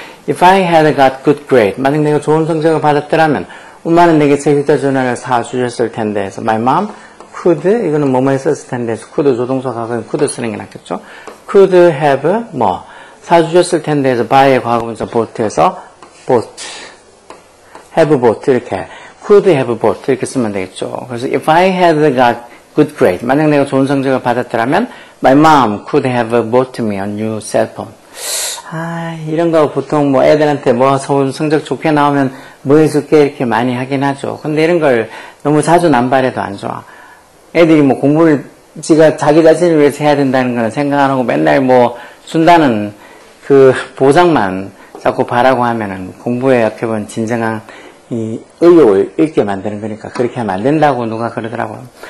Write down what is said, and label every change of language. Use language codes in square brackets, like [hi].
[en] if I had got good grade [ko] 만약 내가 좋은 성적을 받았더라면 엄마는 내게 제 휴대전화를 사주셨을 텐데 해서 my mom could 이거는 뭐뭐에 썼을 텐데 해서 could 조동사 과거는 could 쓰는 게 낫겠죠. could have 뭐 사주셨을 텐데 해서 buy의 과거분사 bought에서 bought have bought 이렇게 could have bought 이렇게 쓰면 되겠죠. [en] 그래서 if I had got good grade [ko] 만약 내가 좋은 성적을 받았더라면 [en] my mom could have bought me a new cell phone. [ko] 이런 거 보통 뭐 애들한테 뭐 좋은 성적 좋게 나오면 뭐 해줄게 이렇게 많이 하긴 하죠. 근데 이런 걸 너무 자주 남발해도 안 좋아. 애들이 뭐 공부를 지가 자기 자신을 위해서 해야 된다는 건 생각 안 하고 맨날 뭐 준다는 그 보상만 자꾸 바라고 하면은 공부에 어떻게 보면 진정한 이 의욕을 잃게 만드는 거니까 그렇게 하면 안 된다고 누가 그러더라고요.